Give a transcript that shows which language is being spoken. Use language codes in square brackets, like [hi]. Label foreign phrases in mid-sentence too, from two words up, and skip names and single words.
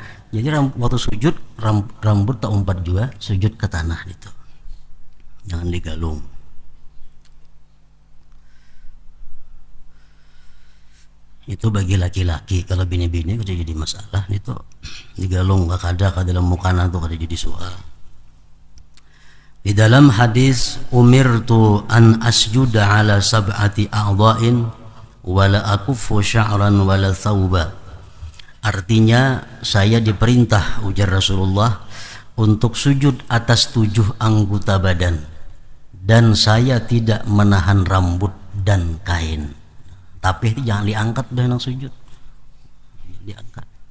[bjn] Jadi waktu sujud rambut tak umpat juga sujud ke tanah itu, jangan digalung. Itu bagi laki-laki. Kalau bini-bini itu jadi masalah itu digalung gak ada ke dalam mukana tuh kada jadi soal. [id] Di dalam hadis [ar] أمرت أن أسجد على سبعة أعضاء ولا أكف شعرا ولا ثوبا, [id] Artinya saya diperintah, ujar Rasulullah, untuk sujud atas 7 anggota badan, dan saya tidak menahan rambut dan kain. [bjn] Tapi itu jangan diangkat dengan sujud, diangkat.